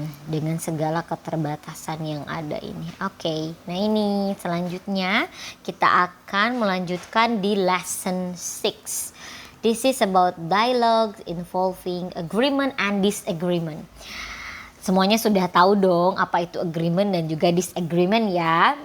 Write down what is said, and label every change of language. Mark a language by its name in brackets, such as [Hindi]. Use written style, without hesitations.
[Indonesian] Dengan segala keterbatasan yang ada ini. Oke, nah ini selanjutnya kita akan melanjutkan di lesson 6. [English] This is about dialogue involving agreement and disagreement. [Indonesian] Semuanya sudah tahu dong apa itu agreement dan juga disagreement ya.